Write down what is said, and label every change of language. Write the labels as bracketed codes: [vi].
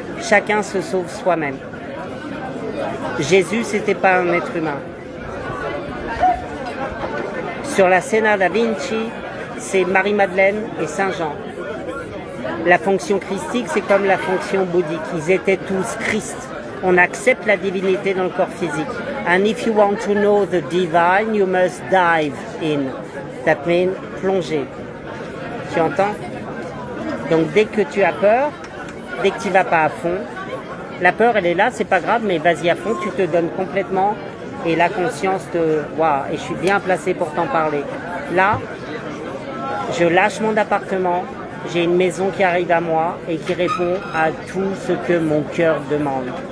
[fr] Chacun se sauve soi-même. Jésus, c'était pas un être humain. Sur la Scena da Vinci, c'est Marie-Madeleine et Saint-Jean. La fonction christique, c'est comme la fonction bouddhique. Ils étaient tous Christ. On accepte la divinité dans le corps physique. [en] And if you want to know the divine, you must dive in. That means [fr] plonger. Tu entends? Donc dès que tu as peur, dès que tu vas pas à fond, la peur elle est là, c'est pas grave, mais vas-y à fond, tu te donnes complètement et la conscience te... Waouh, et je suis bien placé pour t'en parler. Là, je lâche mon appartement, j'ai une maison qui arrive à moi et qui répond à tout ce que mon cœur demande.